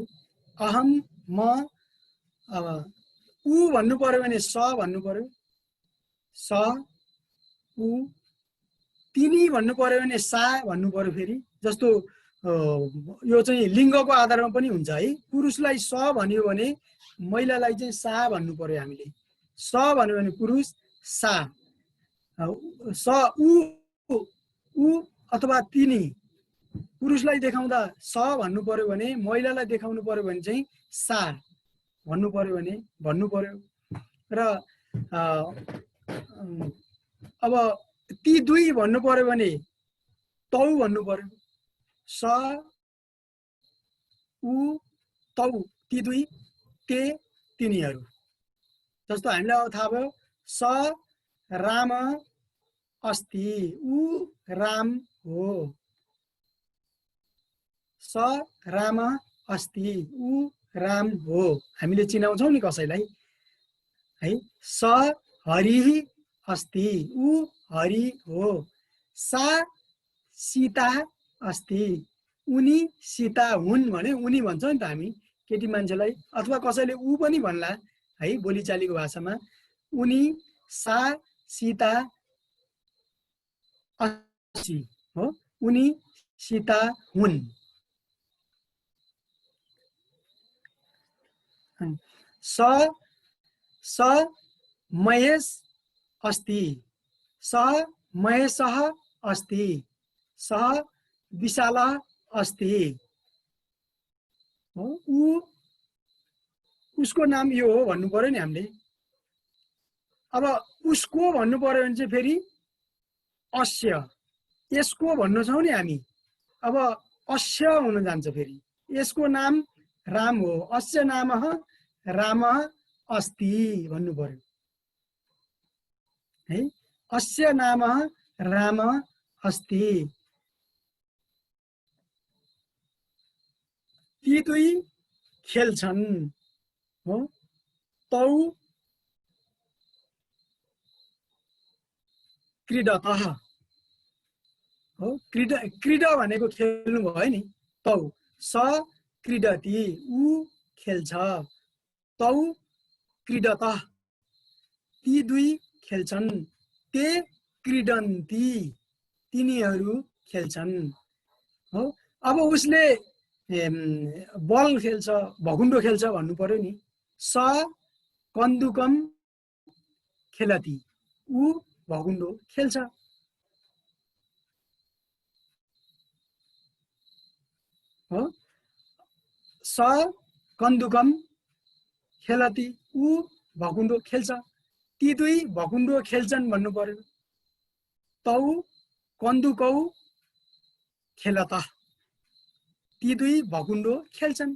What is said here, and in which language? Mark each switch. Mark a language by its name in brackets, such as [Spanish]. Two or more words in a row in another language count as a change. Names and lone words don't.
[Nepali] अहम म, ऊ भन्नु पर्यो भने स भन्नु पर्यो, स ऊ। तिमी भन्नु पर्यो भने सा भन्नु पर्यो। फेरि जस्तो यो चाहिँ लिङ्गको आधारमा पनि हुन्छ है। पुरुषलाई स भन्यो भने महिलालाई चाहिँ सा भन्नु पर्यो हामीले। स भन्यो भने पुरुष, सा, स ऊ अथवा तिनी। पुरुषलाई देखाउँदा स भन्नु पर्यो भने, महिलालाई देखाउनु पर्यो भने चाहिँ सा भन्नु पर्यो भने भन्नु पर्यो। र अब ती दुई भन्नु पर्यो भने तौ भन्नु पर्यो। स ऊ तौ, ती दुई, ते तिनीहरू। जस्तो हामीलाई अब थाहा भयो [Sanskrit] स राम अस्ति, [Nepali] ऊ राम हो। [Sanskrit] स राम अस्ति, [Nepali] ऊ राम हो। हामीले चिनाउँछौँ नि कसैलाई है। [Sanskrit] स हरि अस्ति, [Nepali] ऊ हरि हो। [Sanskrit] सा सीता अस्ति, [Nepali] उनी सीता हुन् भने उनी भन्छौँ नि त हामी केटी मान्छेलाई, अथवा कसैले ऊ पनि भन्ला है बोलीचालीको भाषामा। उनी [Sanskrit] सा सीता अस्ति [Nepali] हो, उनी सीता हुन्। [Sanskrit] स महेश अस्ति, स महेशः अस्ति, स विशालः अस्ति। [Nepali] ऊ उसको नाम यो हो भन्नु पर्यो नि हामीले। अब उसको भन्नु पर्यो भने चाहिँ फेरि अस्य, यसको भन्नु छौँ नि हामी। अब अस्य हुन जान्छ। फेरि यसको नाम राम हो, [Sanskrit] अस्य नामः रामः अस्ति [Nepali] भन्नु पर्यो है। [Sanskrit] अस्य नामः रामः अस्ति। [Nepali] ती दुई खेल्छन् हो, [Sanskrit] तौ क्रीडतः [Nepali] हो। क्रीडा भनेको खेल्नु भयो नि। [Sanskrit] तौ स क्रीडति, [Nepali] ऊ खेल्छ। [Sanskrit] तौ क्रीडतः, [Nepali] ती दुई खेल्छन्। [Sanskrit] ते क्रीडन्ति, [Nepali] तिनीहरू खेल्छन् हो। अब उसले बल खेल्छ, भकुण्डो खेल्छ भन्नु पर्यो नि। [Sanskrit] स कन्दुकम खेलति, [Nepali] ऊ भकुण्डो खेल्छ हो। [Sanskrit] स कन्दुकम खेलति, [Nepali] ऊ भकुण्डो खेल्छ। ती दुई भकुण्डो खेल्छन् भन्नु पर्यो। [Sanskrit] तौ कन्दुकौ खेलतः, [Nepali] ती दुई भकुण्डो खेल्छन्।